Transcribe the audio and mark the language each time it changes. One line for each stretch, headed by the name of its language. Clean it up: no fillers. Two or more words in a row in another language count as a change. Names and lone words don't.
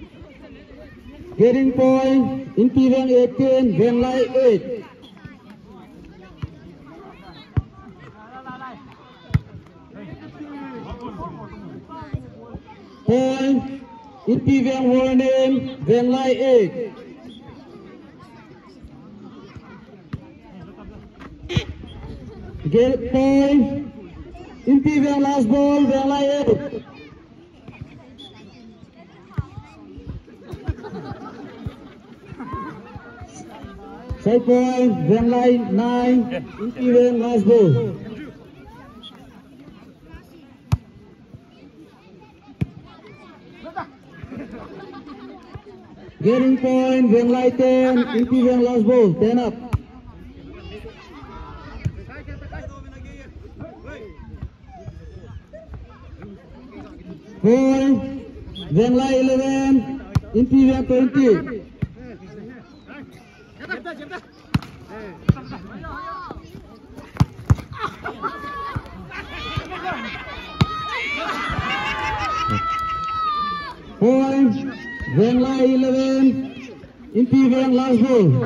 English: Getting point, Imperial 18, Vanlight 8. Point. Inti Veng Warning. Veng Lai 8. Get point. Inti Veng last ball. Veng Lai 8. Side point. Veng Lai 9. Inti Veng last ball. Getting point, Veng Lai 10, Inti Veng last ball, 10 up. Point, Veng Lai 11, Inti Veng 20. Point, Veng Lai 11, Inti Veng last ball.